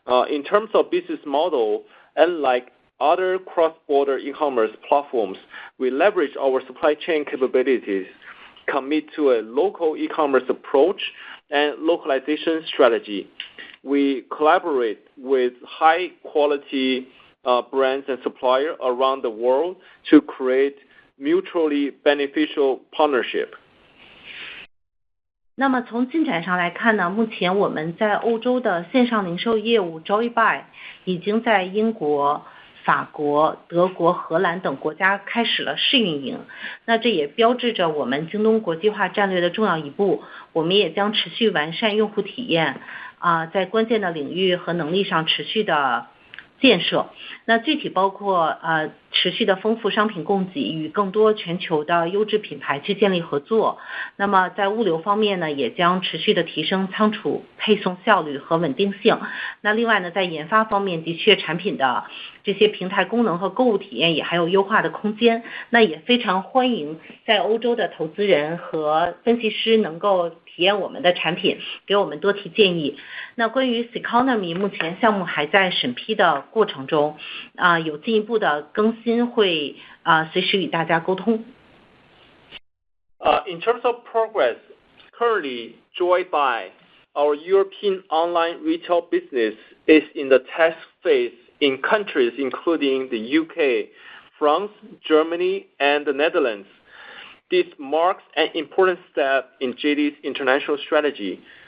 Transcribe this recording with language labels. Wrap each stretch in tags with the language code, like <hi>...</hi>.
<en>In terms of business model, unlike other cross-border e-commerce platforms, we leverage our supply chain capabilities, commit to a local e-commerce approach and localization strategy. We collaborate with high-quality brands and suppliers around the world to create mutually beneficial partnership.</en> <zh>那么从进展上来看呢，目前我们在欧洲的线上零售业务 Joybuy 已经在英国、法国、德国、荷兰等国家开始了试运营。那这也标志着我们京东国际化战略的重要一步。我们也将持续完善用户体验，在关键的领域和能力上持续的建设。那具体包括持续的丰富商品供给，与更多全球的优质品牌去建立合作。那么在物流方面呢，也将持续的提升仓储配送效率和稳定性。那另外呢，在研发方面，的确产品的这些平台功能和购物体验也还有优化的空间。那也非常欢迎在欧洲的投资人和分析师能够体验我们的产品，给我们多提建议。那关于 Economy 目前项目还在审批的过程中，有进一步的更新会随时与大家沟通。</zh> <en>In terms of progress, currently Joybuy, our European online retail business, is in the test phase in countries including the UK, France, Germany, and the Netherlands. This marks an important step in JD's international strategy.</en>